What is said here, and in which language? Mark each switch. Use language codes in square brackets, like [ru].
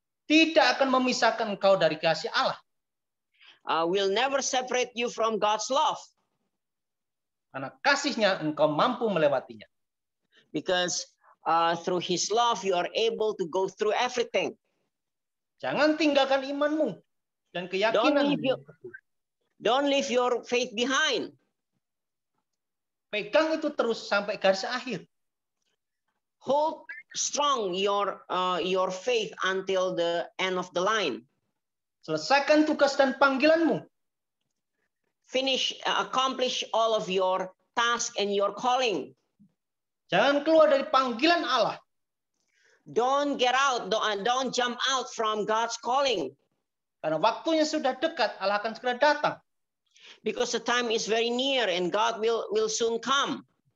[id] tidak akan memisahkan engkau dari kasih Allah. [en] Will never separate you from God's love. [id] Karena kasihnya engkau mampu melewatinya. [en] Because through His love you are able to go through everything. [id] Jangan tinggalkan imanmu dan keyakinanmu. [en] Don't leave your faith behind. [id] Pegang itu terus sampai garis akhir. [en] Hold strong your faith until the end of the line. [id] Selesaikan tugas dan panggilanmu. [en] Accomplish all of your task and your calling. [id] Jangan keluar dari panggilan Allah. [en] Don't get out. Don't jump out from God's calling. [id] Karena waktunya sudah dekat, Allah akan segera datang. [en] Because the time is very near and God will soon come.